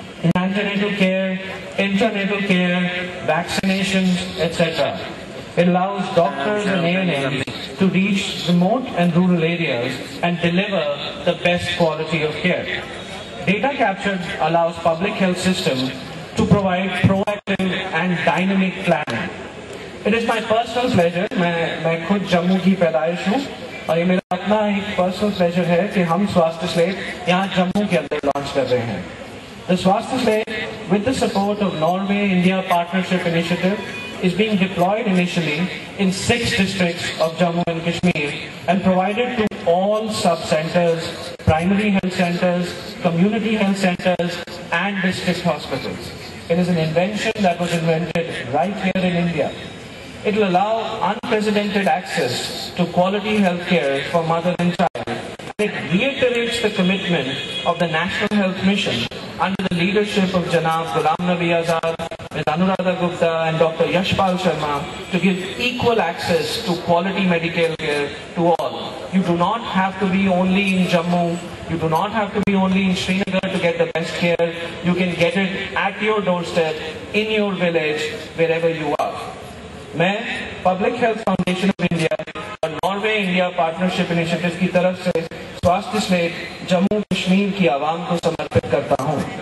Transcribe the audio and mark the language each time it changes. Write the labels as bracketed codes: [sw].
[en] in antenatal care, intranatal care, vaccinations, etc. It allows doctors and ANMs to reach remote and rural areas and deliver the best quality of care. Data capture allows public health systems to provide proactive and dynamic planning. It is my personal pleasure, [hi] मैं खुद जम्मू की पैदाइश हूँ और ये मेरा अपना एक personal pleasure है कि हम स्वास्थ्य स्लेट यहाँ जम्मू के अंदर लॉन्च कर रहे हैं. [en] The Swasthya Slate, with the support of Norway-India Partnership Initiative, is being deployed initially in 6 districts of Jammu and Kashmir and provided to all sub-centers, primary health centers, community health centers and district hospitals. It is an invention that was invented right here in India. It will allow unprecedented access to quality health care for mother and child. It reiterates the commitment of the National Health Mission under the leadership of Janab Ghulam Nabi Azad, Ms. Anuradha Gupta and Dr. Yashpal Sharma to give equal access to quality medical care to all. You do not have to be only in Jammu, you do not have to be only in Srinagar to get the best care. You can get it at your doorstep, in your village, wherever you are. [hi] मैं public health foundation of India और Norway India partnership initiative की तरफ से स्वास्थ्य slate Jammu Kashmir की आवाम को समर्पित करता हूं.